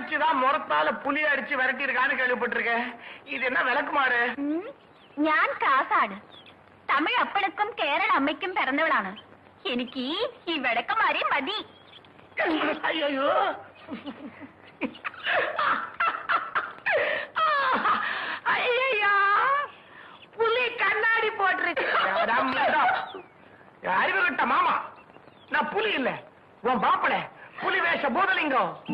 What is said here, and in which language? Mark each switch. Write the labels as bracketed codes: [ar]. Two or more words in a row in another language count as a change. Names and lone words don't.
[ta] முறத்தால புலி அடிச்சு விரட்டி இருக்கான்னு கேள்விப்பட்டிருக்கேன். இது என்ன விளக்குமாறு? [ml] ഞാൻ കാസാണ്. തമിഴ് അപ്പനക്കും കേരള അമ്മയ്ക്കും പിറന്നവളാണ്. എനിക്ക് ഈ വിളക്കമാരെ മതി. [ta] ஐயோ ஐயா, புலி கண்ணாடி போட்டிருக்கு. அறிவு கட்ட மாமா, நான் புலி இல்ல, உன் மாப்பிள புலி வேஷ பூதலிங்கம்.